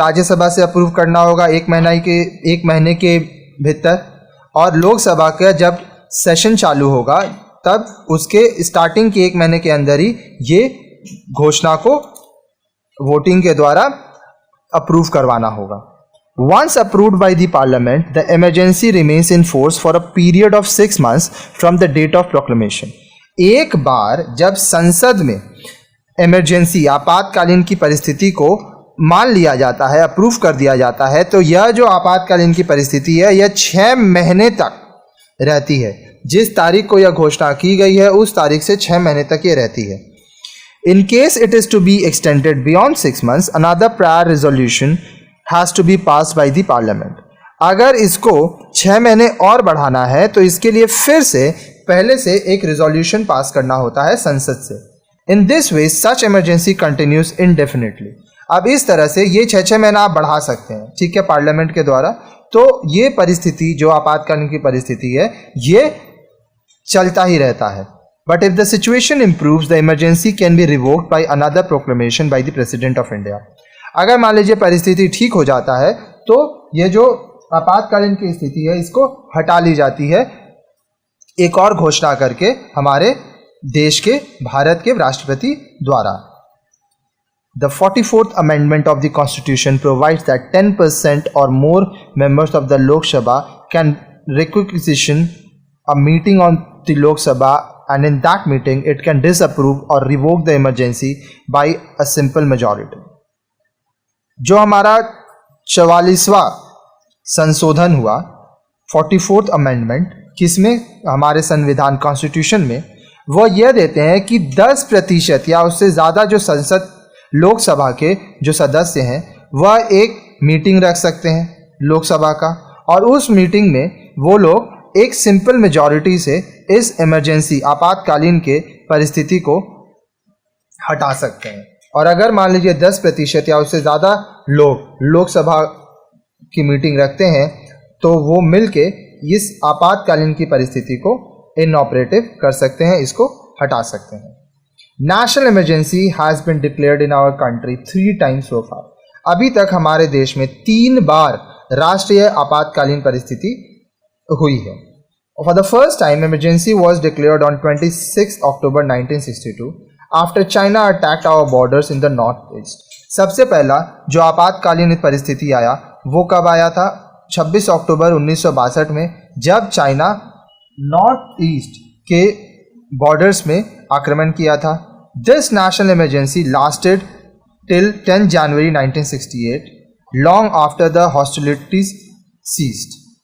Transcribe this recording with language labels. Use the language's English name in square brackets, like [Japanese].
[Hindi] राज्यसभा से अप्रूव करना होगा 1 महीने के भीतर, और लोकसभा का जब सेशन चालू होगा तब उसके स्टार्टिंग के 1 महीने के अंदर ही ये घोषणा को वोटिंग के द्वारा अप्रूव करवाना होगा. [English] Once approved by the parliament, the emergency remains in force for a period of 6 months from the date of proclamation. [Hindi] एक बार जब संसद में इमरजेंसी आपातकालीन की परिस्थिति को मान लिया जाता है, अप्रूव कर दिया जाता है, तो यह जो आपातकालीन की परिस्थिति है यह 6 महीने तक रहती है. जिस तारीख को यह घोषणा की गई है उस तारीख से 6 महीने तक ये रहती है. [English] In case it is to be extended beyond 6 months, another prior resolution has to be passed by the parliament. [Hindi] अगर इसको 6 महीने और बढ़ाना है तो इसके लिए फिर से पहले से एक रिजोल्यूशन पास करना होता है संसद से. [English] In this way, such emergency continues indefinitely. [Hindi] अब इस तरह से ये 6 महीना आप बढ़ा सकते हैं, ठीक है, पार्लियामेंट के द्वारा. तो ये परिस्थिति जो आपातकालीन की परिस्थिति है ये चलता ही रहता है. [English] But if the situation improves, the emergency can be revoked by another proclamation by the President of India. [Hindi] अगर मान लीजिए परिस्थिति ठीक हो जाता है तो ये जो आपातकालीन की स्थिति है इसको हटा ली जाती है एक और घोषणा करके हमारे देश के, भारत के राष्ट्रपति द्वारा. [English] The 44th Amendment of the Constitution provides that 10% or more members of the Lok Sabha can requisition a meeting on the Lok Sabha, and in that meeting it can disapprove or revoke the emergency by a simple majority. [Hindi] जो हमारा 44वां संशोधन हुआ 44th amendment, किसमें? हमारे संविधान constitution में, वो यह देते हैं कि 10% या उससे ज़्यादा जो संसद लोकसभा के जो सदस्य हैं वह एक मीटिंग रख सकते हैं लोकसभा का, और उस मीटिंग में वो लोग एक सिंपल मेजॉरिटी से इस इमरजेंसी आपातकालीन के परिस्थिति को हटा सकते हैं. और अगर मान लीजिए 10% या उससे ज़्यादा लोग लोकसभा की मीटिंग रखते हैं तो वो मिलके इस आपातकालीन की परिस्थिति को इनऑपरेटिव कर सकते हैं, [English] इसको हटा सकते हैं। National emergency has been declared in our country 3 times so far। [Hindi] अभी तक हमारे देश में 3 बार राष्ट्रीय आपातकालीन परिस्थिति हुई है। [English] For the first time, emergency was declared on 26 October 1962 after China attacked our borders in the northeast। [Hindi] सबसे पहला जो आपातकालीन परिस्थिति आया वो कब आया था? 26 अक्टूबर 1962 में, जब चाइना नॉर्थ ईस्ट के बॉर्डर्स में आक्रमण किया था। [English] This national emergency lasted till 10 January 1968, long after the hostilities ceased.